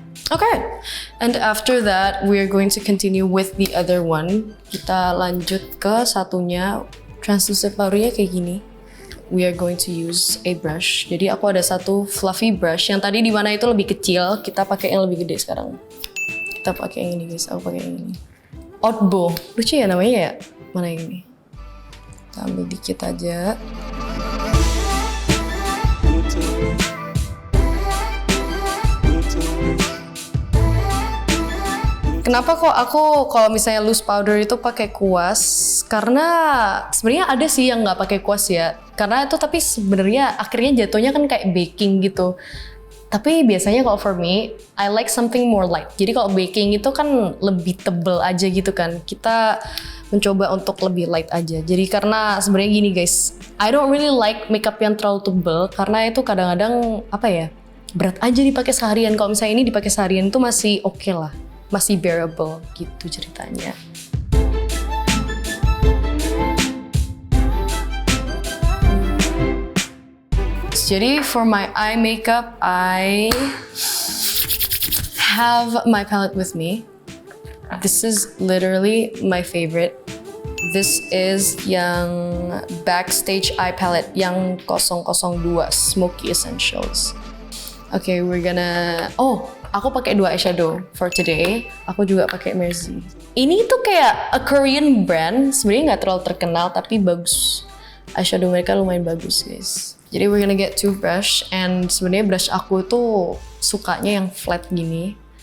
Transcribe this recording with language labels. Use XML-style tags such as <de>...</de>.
<en>Okay, and after that we're going to continue with the other one.</en> <id>Kita lanjut ke satunya, translucent powdernya kayak gini.</id> <en>We are going to use a brush.</en> <id>Jadi aku ada satu fluffy brush yang tadi di mana itu lebih kecil. Kita pakai yang lebih gede sekarang. Kita pakai yang ini guys. Aku pakai yang ini. Outbow. Lucu ya namanya ya. Mana yang ini? Kita ambil dikit aja. Kenapa kok aku kalau misalnya loose powder itu pakai kuas? Karena sebenarnya ada sih yang nggak pakai kuas ya. Karena itu tapi sebenarnya akhirnya jatuhnya kan kayak baking gitu. Tapi biasanya kalau</id> <en>for me, I like something more light.</en> <id>Jadi kalau baking itu kan lebih tebel aja gitu kan. Kita mencoba untuk lebih light aja. Jadi karena sebenarnya gini guys,</id> <en>I don't really like</en> <id>makeup yang terlalu tebel karena itu kadang-kadang apa ya, berat aja dipakai seharian. Kalau misalnya ini dipakai seharian itu masih oke lah. Masih bearable gitu ceritanya.</id> <en>Jadi for my eye makeup, I have my palette with me. This is literally my favorite. This is yang Backstage Eye Palette yang 002 Smoky Essentials. Okay, we're gonna... Oh,</en> <id>aku pakai</id> <en>2 eyeshadow for today.</en> <id>Aku juga pakai Merzi. Ini tuh kayak</id> <en>a Korean brand.</en> <id>Sebenarnya nggak terlalu terkenal, tapi bagus. Eyeshadow mereka lumayan bagus, guys.</id> <en>Jadi we're gonna get 2 brush.</en> <id>And sebenarnya brush aku tuh sukanya yang flat gini.</id>